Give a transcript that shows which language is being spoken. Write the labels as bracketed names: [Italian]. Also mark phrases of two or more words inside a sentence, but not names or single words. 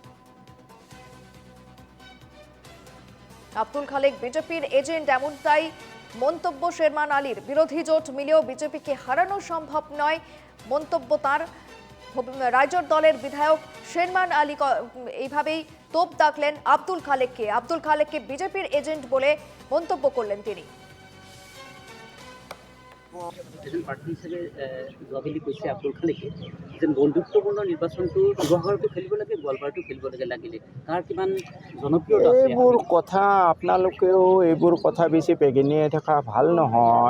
[Bangla] আব্দুল খালেক বিজেপির এজেন্ট, এমনটাই মন্তব্য শেরমান আলীর। বিরোধী জোট মিলেও বিজেপিকে হারানো সম্ভব নয়, মন্তব্য তার। রাইজর দলের বিধায়ক শেরমান আলী এইভাবেই তোপ দাগলেন আব্দুল খালেককে বিজেপির এজেন্ট বলে মন্তব্য করলেন তিনি। [Assamese] প্ৰাৰ্থী হিচাপে যোৱাবেলি কৈছে আব্দুল খালেকে যে বন্ধুত্বপূৰ্ণ নিৰ্বাচনটো শিৱসাগৰতো খেলিব লাগে, গোৱালপাৰাতো খেলিব লাগিলে তাৰ কিমান জনপ্ৰিয়তা আছে? এইবোৰ কথা আপোনালোকেও এইবোৰ কথা বেছি পেগেনিয়াই থকা ভাল নহয়।